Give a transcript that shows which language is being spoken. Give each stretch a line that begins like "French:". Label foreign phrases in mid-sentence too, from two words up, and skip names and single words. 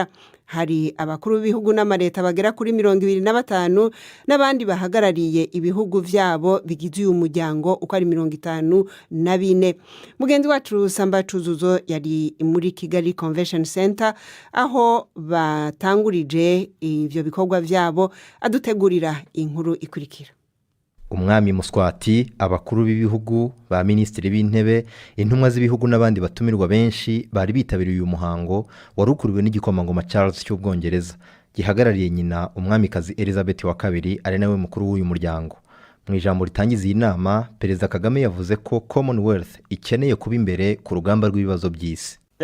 Rundi: Hari abakuru b'ibihugu n'amareta bagera kuri 25 n'abandi bahagarariye ibihugu vyabo bigize uyu muryango uko ari 54. Mugenzi wacu Samba Cuzuzo yari muri Kigali Convention Center aho batangurije ivyo bikorwa vyabo, adutegurira inkuru ikurikira. Umwami Muswati, abakuru b'ibihugu, ba ministeri b'intebe, intumwa z'ibihugu n'abandi batumirwa benshi bari bitabiriye uyu muhango warukuriwe n'igikomangoma Charles cy'Ubwongereza gihagarariye nyina umwamikazi Elizabeth wa kabiri ari nawe mukuru w'uyu muryango.
Kinyarwanda: Mu ijambo ritangiza iyi nama, Perezida Kagame yavuze ko Commonwealth ikeneye kuba imbere ku rugamba rw'ibibazo by'isi.